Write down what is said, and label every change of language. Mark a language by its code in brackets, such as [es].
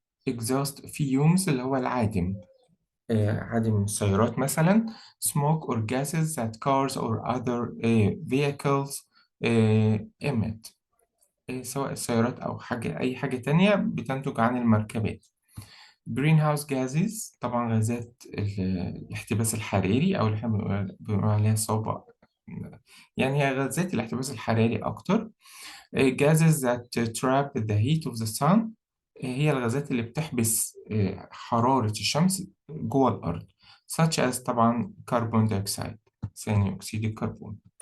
[en] exhaust fumes [ar] اللي هو العادم، عدم السيارات مثلا. [en] smoke or gases that cars or other vehicles emit، [ar] سواء السيارات أو أي حاجة تانية بتنتج عن المركبات. [en] greenhouse gases [ar] طبعا غازات الاحتباس الحراري، أو اللي احنا بنقول عليها صوبة، يعني هي غازات الاحتباس الحراري أكتر. [en] gases that trap the heat of the sun، [ar] هي الغازات اللي بتحبس حرارة الشمس جوه الأرض. [en] such as طبعا carbon dioxide [ar] ثاني أكسيد الكربون.